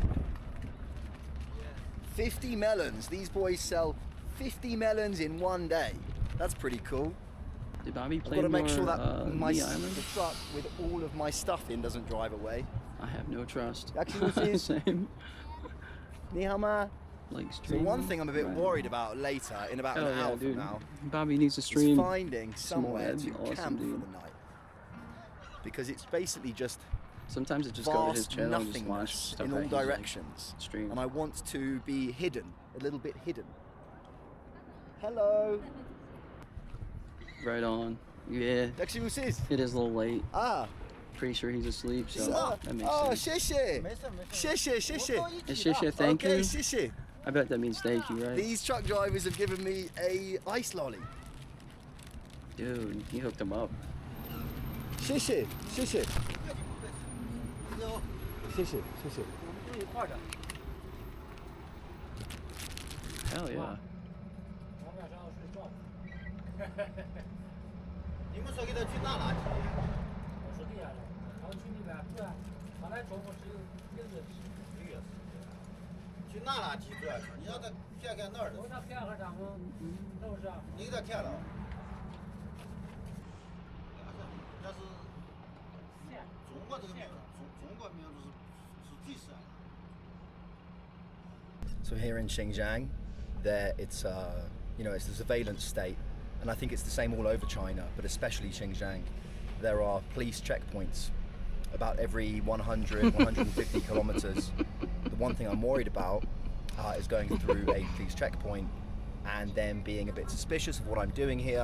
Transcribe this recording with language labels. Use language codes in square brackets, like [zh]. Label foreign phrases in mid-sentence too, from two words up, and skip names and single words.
[en] 50 melons. These boys sell 50 melons in one day. That's pretty cool. Did Bobby I've play got to make more, sure that Lee Island? the truck with all of my stuff in doesn't drive away. I have no trust. Same. [zh] 你好吗? [en] Like So stream. one thing I'm a bit worried about later, in about an hour from now, Bobby needs to is stream finding some more. somewhere That'd to be awesome, camp dude. for the night. Because it's basically just Sometimes it just go to his vast channel and just watch nothingness stuff in that all he's, like, directions. stream. And I want to be hidden, a little bit hidden. Hello. Right on. Yeah. [pl] Jak się musisz? [en] It is a little late. Ah. Pretty sure he's asleep, so Ah. that makes Oh, sense. [zh] 谢谢. [en] Shisha, thank okay, you. [zh] 谢谢. [en] I bet that means thank you, right? These truck drivers have given me a ice lolly. Dude, he hooked him up. [zh] 谢谢. [en] Hell yeah. [zh] 你们说给他去哪拿去？我说的呀，他们去那边，不然他来中国是有1个月。去哪拿去主要是，你让他看看哪儿的。我那看看咱们，是不是啊？你给他看了。但是中国这个民族，中国民族是最善良。 [en] So here in Xinjiang, there it's it's the surveillance state, and I think it's the same all over China, but especially Xinjiang. There are police checkpoints about every 100, 150 kilometers. The one thing I'm worried about is going through a police checkpoint and then being a bit suspicious of what I'm doing here.